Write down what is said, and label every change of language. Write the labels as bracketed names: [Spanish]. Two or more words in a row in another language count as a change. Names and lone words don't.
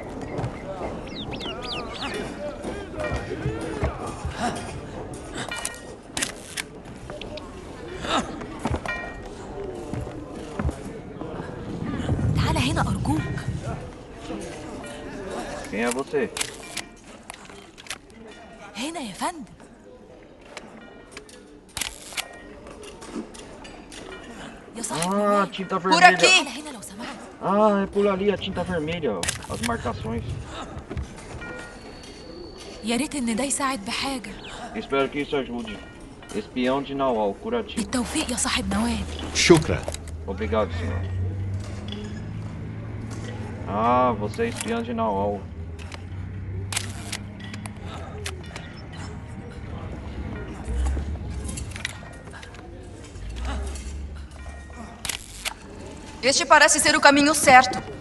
[Arabic] تعال هنا أرجوك. [Portuguese] Quem é você? [Arabic] هنا يا فندم. يا صاحبي [Portuguese] Ah, tinta por vermelha. aqui. [Arabic] تعال هنا لو سمحت. [Portuguese] Ah, é por ali a tinta vermelha, ó, as marcações. [Arabic] يا ريت إن ده يساعد بحاجة. [Portuguese] Espero que isso ajude. Espião de Nawal, curativo. [Arabic] بالتوفيق يا صاحب نوال. شكرا. [Portuguese] Obrigado, senhor. Ah, você é espião de Nawal. Este parece ser o caminho certo.